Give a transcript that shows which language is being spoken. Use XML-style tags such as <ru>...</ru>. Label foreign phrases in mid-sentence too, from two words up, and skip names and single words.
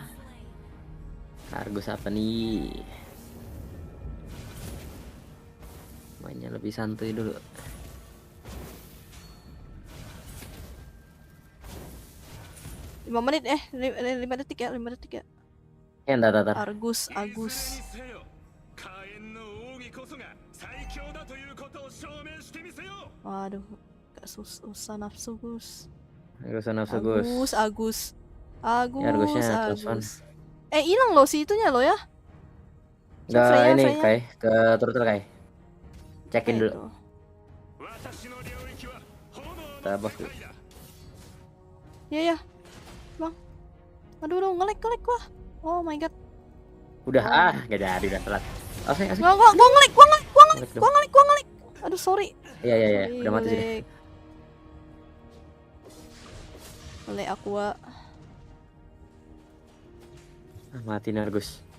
<id>Argus apa nih? Mainnya lebih santuy dulu. Lima menit 5 detik ya. Entar. Agus.</id> <ja>いずれにせよ火炎の奥義こそが最強だということを証明し</ja> <id>Waduh, gak usah nafsu Gus. Gak usah nafsu Gus. Agus. Ya, Argusnya telepon. Hilang loh si itunya loh ya. Nggak Freya, ini Freya. Kai ke turtle Kai. Cekin dulu. Itu. Kita buff dulu. Ya. Bang. Aduh, ngelek gua.</id> <en>Oh my god.</en> <id>Udah gak jadi udah telat. Asik. Gua ngelek. Ngelek dong. Gua ngelek. Aduh, sorry. Iya, udah mati sudah. Ngelek Aqua. Mati Nargus.</id>